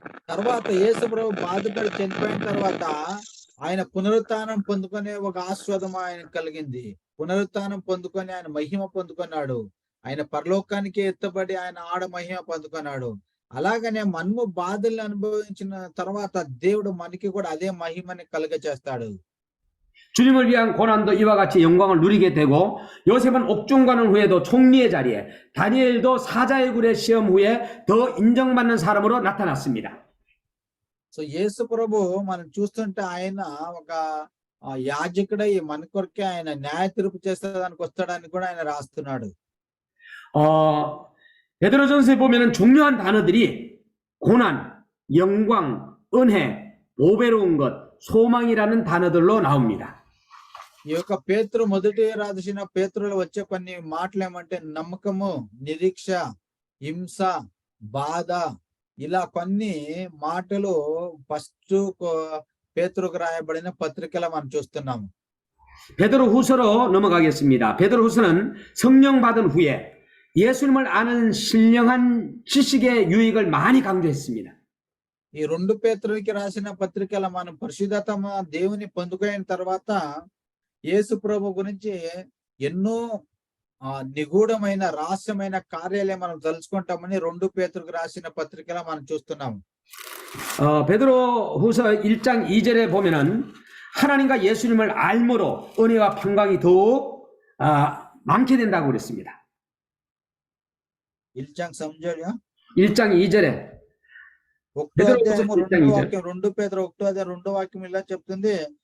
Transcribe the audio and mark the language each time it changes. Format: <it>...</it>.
<te>తర్వాత యేసుప్రభు బాధపడి చనిపోయిన తర్వాత ఆయన పునరుత్థానం పొందుకునే ఒక ఆస్వాదం ఆయన కలిగింది. పునరుత్థానం పొందుకొని ఆయన మహిమ పొందుకున్నాడు. ఆయన పరలోకానికి ఎత్తబడి ఆయన ఆడ మహిమ పొందుకున్నాడు. అలాగనే మనము బాధలు అనుభవించిన తర్వాత దేవుడు మనకి కూడా అదే మహిమని కలుగచేస్తాడు.</te> <ko>주님을 위한 고난도 이와 같이 영광을 누리게 되고 요셉은 옥중가는 후에도 총리의 자리에, 다니엘도 사자의 굴의 시험 후에 더 인정받는 사람으로 나타났습니다.</ko> <te>సో యేసు ప్రభు మనం చూస్తుంటే ఆయన ఒక యాజకుడై మన కొరకే ఆయన న్యాయ తీర్పు చేసేదానికి వస్తాడని కూడా ఆయన రాస్తున్నాడు.</te> <ko>베드로전서에 보면은 중요한 단어들이 고난, 영광, 은혜, 보배로운 것, 소망이라는 단어들로 나옵니다.</ko> <te>ఈ యొక్క పేతురు మొదటి రాసిన పేతురులో వచ్చే కొన్ని మాటలు ఏమంటే నమ్మకము, నిరీక్ష, హింస, బాధ, ఇలా కొన్ని మాటలు ఫస్ట్ పేతురుకు రాయబడిన పత్రికలో మనం చూస్తున్నాము.</te> <ko>베드로 후서로 넘어가겠습니다. 베드로 후서는 성령 받은 후에 예수님을 아는 신령한 지식의 유익을 많이 강조했습니다.</ko> <te>ఈ 2 పేతురుకి రాసిన పత్రికల మనం పరిశుద్ధతమ దేవుని పొందుకున్న తర్వాత యేసు ప్రభు గురించి ఎన్నో నిగూఢమైన రహస్యమైన కార్యాలయం మనం తెలుసుకుంటామని 2 పేతురుకు రాసిన పత్రికలో మనం చూస్తున్నాం.</te> <ko>베드로 후서 1장 2절에 보면은 하나님과 예수님을 알므로 은혜와 평강이 더욱 많게 된다고 그랬습니다. 1장 3절이요? 1장 2절에</ko> <te>1వ అధ్యాయం 2వ వాక్యం, 2 పేతురు 1వ అధ్యాయం 2వ వాక్యం ఇలా చెప్తుంది.</te>